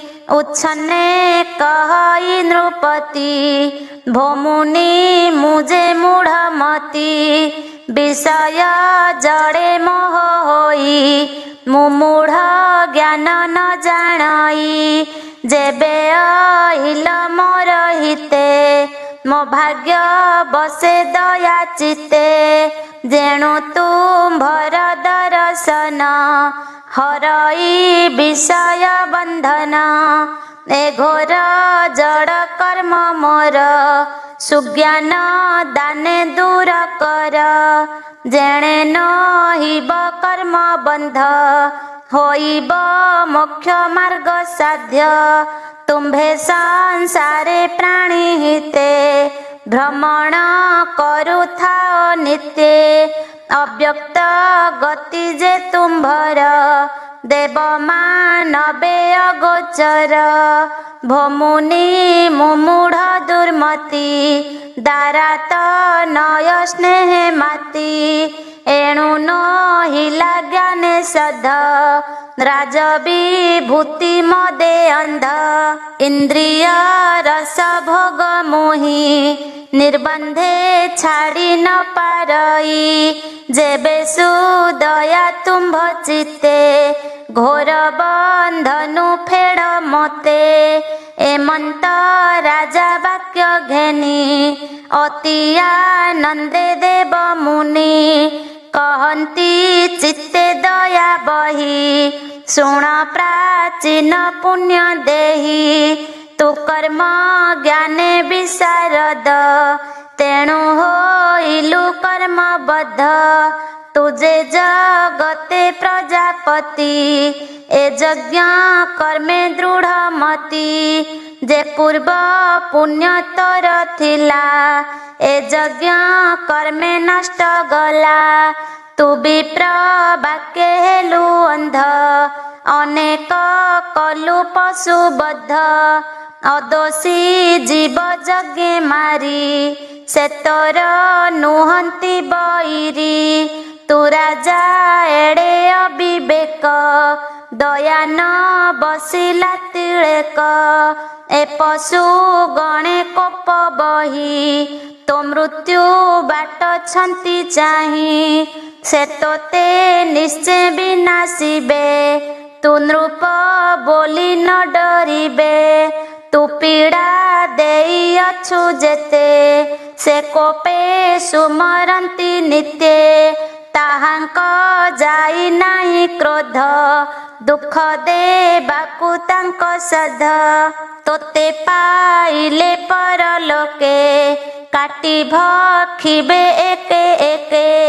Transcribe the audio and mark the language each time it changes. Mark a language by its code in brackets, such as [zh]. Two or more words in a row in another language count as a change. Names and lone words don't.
[or] ଉଚ୍ଛନ୍ନେ କହଇ ନୃପତି ଭୋମୁନି ମୁଝେ ମୂଢ଼ମତି ବିଷୟ ଜଡ଼େ ମୋହ ହୋଇ ମୁମୂଢ଼ ଜ୍ଞାନ ନ ଜାନଇ ଜେବେ ଅହିଲ ମୋର ହିତେ ମୋ ଭାଗ୍ୟ ବସେ ଦୟା ଚିତେ ଜେଣୁ ତୁମ୍ଭର ଦର୍ଶନ ହରଇ ବିଷୟ ବନ୍ଧନ ଏ ଘୋର ଜଡ଼ କର୍ମ ମୋର ସୁଜ୍ଞାନ ଦାନେ ଦୂର କର ଜେଣେ ନହିବ କର୍ମ ବନ୍ଧ ହୋଇବ ମୋକ୍ଷ ମାର୍ଗ ସାଧ୍ୟ ତୁମ୍ଭେ ସଂସାରେ ପ୍ରାଣୀ ହିତେ ଭ୍ରମଣ କରୁଥାଓ ନିତ୍ୟେ ଅବ୍ୟକ୍ତ ଗତି ଜେ ତୁମ୍ଭର ଦେବ ମାନବେ ଅଗୋଚର ଭମୁନି ମୁମୂଢ଼ ଦୁର୍ମତି ଦାରାତ ନୟ ସ୍ନେହ ମାତି ଏଣୁ ନ ହିଲା ଜ୍ଞାନେ ସଧ ରାଜବିଭୂତି ମଦେ ଅନ୍ଧ ଇନ୍ଦ୍ରିୟ ରସ ଭୋଗ ମୋହି ନିର୍ବନ୍ଧେ ଛାଡ଼ୀ ନ ପାରଇ ଜେବେ ସୁଦୟା ତୁମ୍ଭ ଚିତ୍ତେ ଘୋର ବନ୍ଧନୁ ଫେଡ଼ ମତେ ଏମନ୍ତ ରାଜା ବାକ୍ୟ ଘେନୀ ଅତି ଆନନ୍ଦେ ଦେବ ମୁନି କହନ୍ତୀ ଚିତ୍ତେ ଦୟା ବହୀ ଶୁଣ ପ୍ରାଚୀନ ପୁଣ୍ୟ ଦେହୀ ତୁ କର୍ମ ଜ୍ଞାନେ ବିଶାରଦ ତେଣୁ ହୋଇଲୁ କର୍ମବଦ୍ଧ ତୁଝେ ଜଗତେ ପ୍ରଜାପତି ଏ ଯଜ୍ଞ କର୍ମେ ଦୃଢ଼ ମତି ଜେ ପୂର୍ବ ପୁଣ୍ୟ ତୋର ଥିଲା ଏ ଯଜ୍ଞ କର୍ମେ ନଷ୍ଟ ଗଲା ତୁ ବିପ୍ର ବାକ୍ୟ ହେଲୁ ଅନ୍ଧ ଅନେକ କଲୁ ପଶୁବଦ୍ଧ ଅଦୋଷୀ ଜୀବ ଯଜ୍ଞ ମାରୀ ସେ ତୋର ନୁହନ୍ତୀ ବଇରୀ ତୁ ରାଜା ଏଡ଼େ ଅବିବେକ ଦୟା ନ ବସିଲା ତିଲେକ ଏ ପଶୁ ଗଣେ କୋପ ବହୀ ତୋ ମୃତ୍ୟୁ ବାଟ ଛନ୍ତୀ ଚାହୀ ସେ ତୋତେ ନିଶ୍ଚୟ ବିନାଶିବେ ତୁ ନୃପ ବୋଲୀ ନ ଡରିବେ ତୁ ପୀଡ଼ା ଦେଇ ଅଛୁ ଜେତେ ସେ କୋପେ ସୁମରନ୍ତୀ ନିତ୍ୟ ତାହାଙ୍କ ଜାଇ ନାହି କ୍ରୋଧ ଦୁଖ ଦେବାକୁ ତାଙ୍କ ସଧ ତୋତେ ପାଇଲେ ପରଲୋକେ କାଟୀ ଭକ୍ଷିବେ ଏକେ ଏକେ